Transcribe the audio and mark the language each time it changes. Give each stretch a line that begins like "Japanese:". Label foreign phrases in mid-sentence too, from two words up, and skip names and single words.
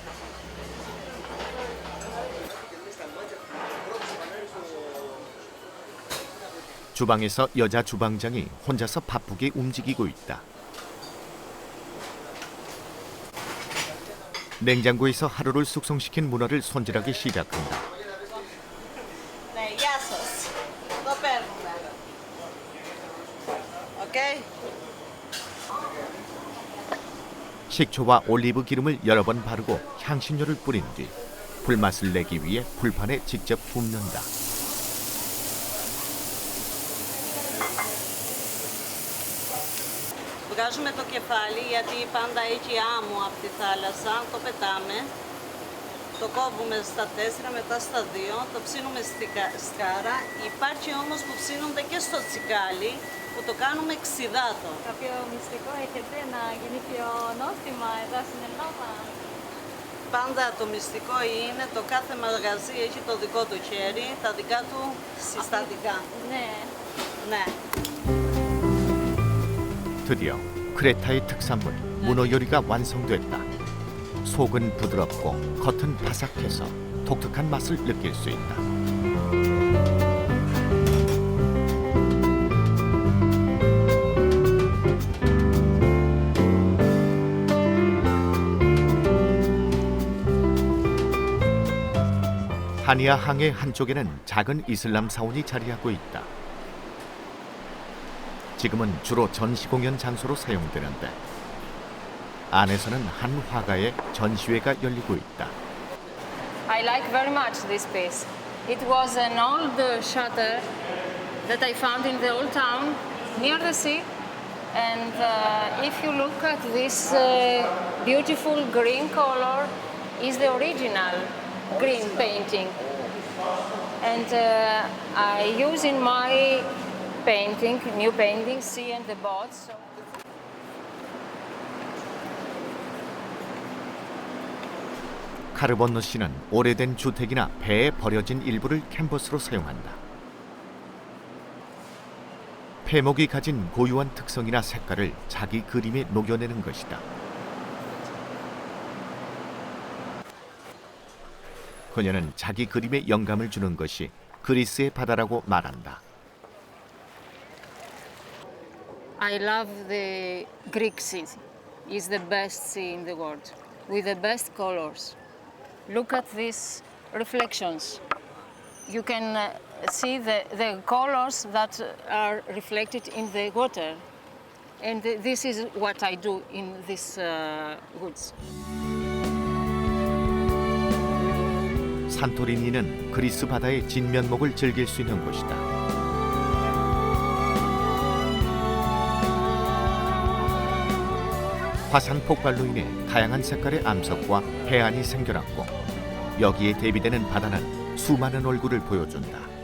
Korean: 주방에서 여자 주방장이 혼자서 바쁘게 움직이고 있다. 냉장고에서 하루를 숙성시킨 문어를 손질하기 시작한다.
Greek: Ναι, γεια σας. Το παίρνουμε. οκ.
Korean: 식초와 올리브 기름을 여러 번 바르고 향신료를 뿌린 뒤 불맛을 내기 위해 불판에 직접 굽는다.
Greek: Βγάζουμε το κεφάλι γιατί πάντα έχει άμμο από τη θάλασσα, το πετάμε, το κόβουμε στα 4, μετά στα 2, το ψήνουμε στη σκάρα. Υπάρχει όμως που ψήνονται και στο τσικάλι, που το κάνουμε ξιδάτο. Κάποιο μυστικό έχετε να γίνει πιο νόστιμα εδώ στην Ελλάδα? Πάντα το μυστικό είναι το κάθε μαγαζί έχει το δικό του χέρι, τα δικά του συστατικά. Ναι. Ναι.
Korean: 드디어 크레타의 특산물 문어 요리가 완성됐다. 속은 부드럽고 겉은 바삭해서 독특한 맛을 느낄 수 있다. 하니아 항의 한쪽에는 작은 이슬람 사원이 자리하고 있다. 지금은 주로 전시 공연 장소로 사용되는데 안에서는 한 화가의 전시회가 열리고 있다.
English: I like very much this piece. It was an old shutter that I found in the old town near the sea. And if you look at this beautiful green color, is the original green painting. And I use in my painting, new painting, sea and the boats.
Korean: 카르본노 씨는 오래된 주택이나 배에 버려진 일부를 캔버스로 사용한다. 패목이 가진 고유한 특성이나 색깔을 자기 그림에 녹여내는 것이다. 그녀는 자기 그림에 영감을 주는 것이 그리스의 바다라고 말한다.
English: I love the Greek sea. It's the best sea in the world, with the best colors. Look at these reflections. You can see the colors that are reflected in the water. And this is what I do in these woods.
Korean: 산토리니는 그리스 바다의 진면목을 즐길 수 있는 곳이다. 화산 폭발로 인해 다양한 색깔의 암석과 해안이 생겨났고 여기에 대비되는 바다는 수많은 얼굴을 보여준다.